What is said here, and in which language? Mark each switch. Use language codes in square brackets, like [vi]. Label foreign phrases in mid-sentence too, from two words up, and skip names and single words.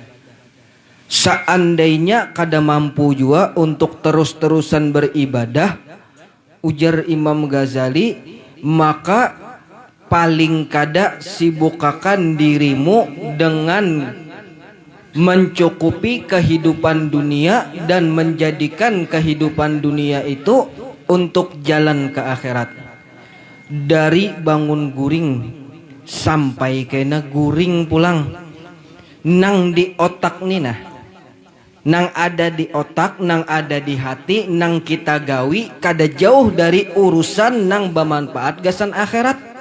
[id] Seandainya kada mampu juga untuk terus-terusan beribadah, ujar Imam Ghazali, maka paling kada sibukkan dirimu dengan mencukupi kehidupan dunia dan menjadikan kehidupan dunia itu untuk jalan ke akhirat. [bjn] Dari bangun guring sampai kena guring pulang, nang di otak nina, nang ada di otak, nang ada di hati, nang kita gawi kada jauh dari urusan nang bermanfaat gasan akhirat.